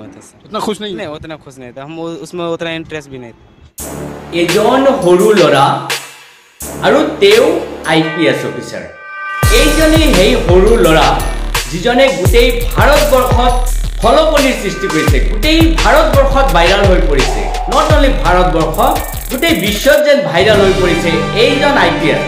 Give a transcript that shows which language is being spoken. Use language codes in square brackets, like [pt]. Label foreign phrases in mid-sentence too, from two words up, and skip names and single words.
[hi] से। उतना खुश नहीं नहीं उतना खुश नहीं था, हम उसमें उतना इंटरेस्ट भी नहीं था। [as] এজন সৰু ল'ৰা আৰু তেওঁ IPS অফিচাৰ। এইজনেই সেই সৰু ল'ৰা যিজনে গোটেই ভাৰতবৰ্ষত ফলকনিৰ সৃষ্টি কৰিছে, গোটেই ভাৰতবৰ্ষত ভাইৰাল হৈ পৰিছে। [en] not only [as] ভাৰতবৰ্ষ, গোটেই বিশ্বত যেন ভাইৰাল হৈ পৰিছে এইজন IPS।